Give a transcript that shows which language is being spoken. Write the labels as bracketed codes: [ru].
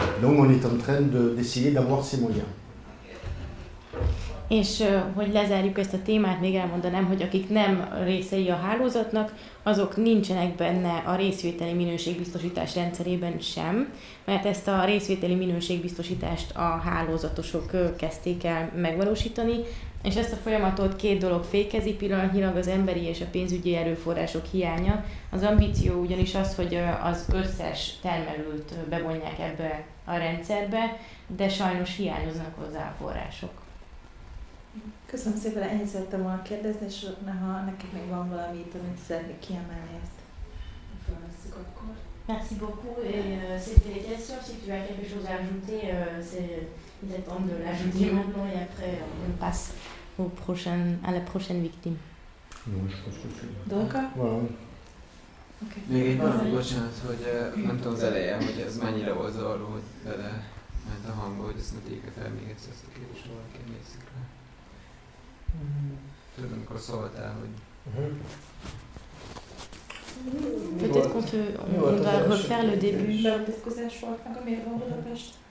[fr] Donc on est en train d'essayer d'avoir ces moyens. [hu] És hogy lezárjuk ezt a témát, még elmondanám, hogy akik nem részei a hálózatnak, azok nincsenek benne a részvételi minőségbiztosítás rendszerében sem, mert ezt a részvételi minőségbiztosítást a hálózatosok kezdték el megvalósítani, és ezt a folyamatot két dolog fékezi, pillanatnyilag az emberi és a pénzügyi erőforrások hiánya. Az ambíció ugyanis az, hogy az összes termelőt bevonják ebbe a rendszerbe, de sajnos hiányoznak hozzá a források. Köszönöm szépen, ennyit szerettem volna kérdezni, és ha nekik még van valami, amit szeretnék kiemelni, ezt felvesszük akkor. [fr] Merci beaucoup et c'était les questions. Si tu as quelque chose à ajouter, il est temps de l'ajouter maintenant et après on passe à la prochaine victime. Non, je pense que c'est... [hu] Dolga? [fr] Voilà. [en] Okay. [hu] Még egy valami, bocsánat, hogy nem tudom az eleje, hogy ez mennyire volt zavaró, hogy bele ment a hangba, hogy ezt ne tegyék fel még egyszer ezt a kérdést, valaki emlékszik rá. Tudod, amikor szóltál, hogy... [fr] Peut-être qu'on doit refaire le début [hu] Beavatkozás volt meg a Miramap Budapest.